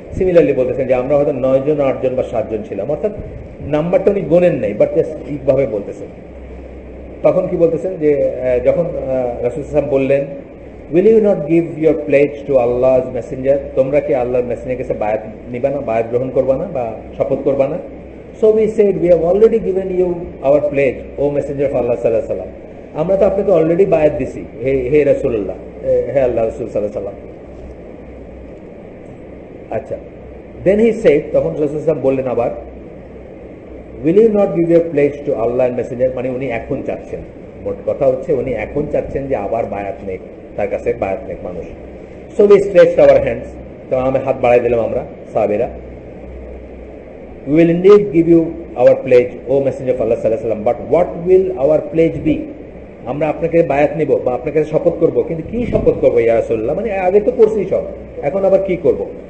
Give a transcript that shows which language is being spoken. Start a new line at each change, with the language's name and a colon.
Bangla: Similarly বলতেছেন যে আমরা হয়তো 9 জন, 8 জন বা 7 জন ছিলাম, অর্থাৎ নাম্বারটা উনি গোনেন নাই, বাট জাস্ট এইভাবে বলতেছেন। তখন কি বলতেছেন যে যখন রাসূল সাল্লাল্লাহু আলাইহি ওয়াসাল্লাম বললেন,
English: will you not give your pledge to Allah's messenger,
Bangla: তোমরা কি আল্লাহর মেসেঞ্জারের কাছে বায়াত নিবা না, বায়াত গ্রহণ করবা না বা শপথ করবা না?
English: So we said, we have already given you our pledge, O messenger of Allah sallallahu alaihi wasallam,
Bangla: আমরা তো আপনাকে অলরেডি বায়াত দিছি হে রাসূলুল্লাহ, হে আল্লাহ রাসূল সাল্লাল্লাহু আলাইহি ওয়াসাল্লাম। আচ্ছা,
English: then he said,
Bangla: তখন রাসূল সাল্লাল্লাহু আলাইহি ওয়াসাল্লাম বললেন আবার,
English: will you not give your pledge to Allah and messenger,
Bangla: মানে উনি এখন চাচ্ছেন, মোট কথা হচ্ছে উনি এখন চাচ্ছেন যে আবার বায়াত নেই, তার কাছে বায়াত নেই মানুষ।
English: So we stretched our hands,
Bangla: তো আমি হাত বাড়াই দিলাম আমরা সাহাবীরা,
English: we will indeed give you our pledge, O messenger of Allah sallallahu alaihi wasallam, but what will our pledge be,
Bangla: আমরা আপনাকে বায়াত নিব বা আপনার কাছে শপথ করব, কিন্তু কি শপথ করবো ইয়া রাসূলুল্লাহ, মানে আগে তো করছি সব, এখন আবার কি করব?